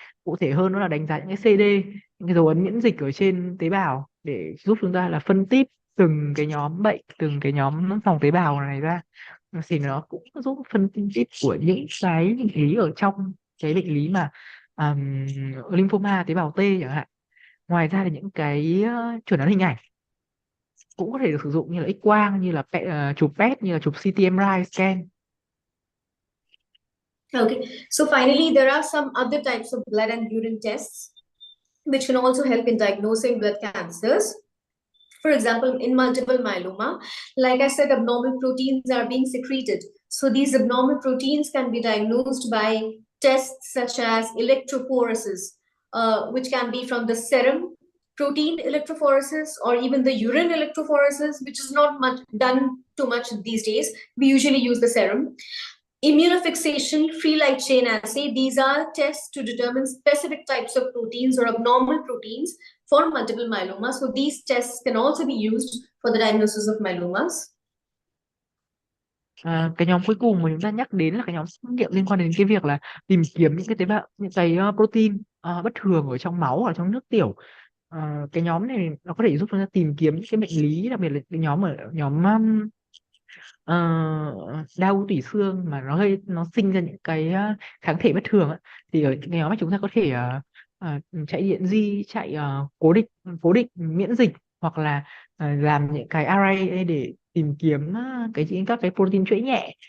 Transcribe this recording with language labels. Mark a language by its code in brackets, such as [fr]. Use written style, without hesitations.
[vi] Cụ thể hơn, đó là đánh giá những cái CD, những cái dấu ấn miễn dịch ở trên tế bào, để giúp chúng ta là phân tích từng cái nhóm bệnh, từng cái nhóm dòng tế bào này ra, thì nó cũng giúp phân tích của những cái bệnh lý ở trong cái bệnh lý mà lymphoma tế bào T chẳng hạn. Ngoài ra thì những cái chuẩn đoán hình ảnh cũng có thể được sử dụng, như là X quang, như là chụp PET, như là chụp CT MRI scan. [en] Okay, so finally, there are some other types of blood and urine tests which can also help in diagnosing blood cancers. For example, in multiple myeloma, like I said, abnormal proteins are being secreted. So these abnormal proteins can be diagnosed by tests such as electrophoresis, which can be from the serum protein electrophoresis or even the urine electrophoresis, which is not done too much these days. We usually use the serum. Immunofixation, free light chain assay, these are tests to determine specific types of proteins or abnormal proteins for multiple myeloma. So these tests can also be used for the diagnosis of myelomas. [vi] Cái nhóm cuối cùng mà chúng ta nhắc đến là cái nhóm xét nghiệm liên quan đến cái việc là tìm kiếm những cái tế bào, những cái protein bất thường ở trong máu, ở trong nước tiểu. Cái nhóm này nó có thể giúp chúng ta tìm kiếm những cái bệnh lý, đặc biệt là cái nhóm ờ, đau tủy xương mà nó sinh ra những cái kháng thể bất thường á, thì ở cái nhóm mà chúng ta có thể chạy điện di, chạy cố định miễn dịch, hoặc là làm những cái array để tìm kiếm các cái protein chuỗi nhẹ.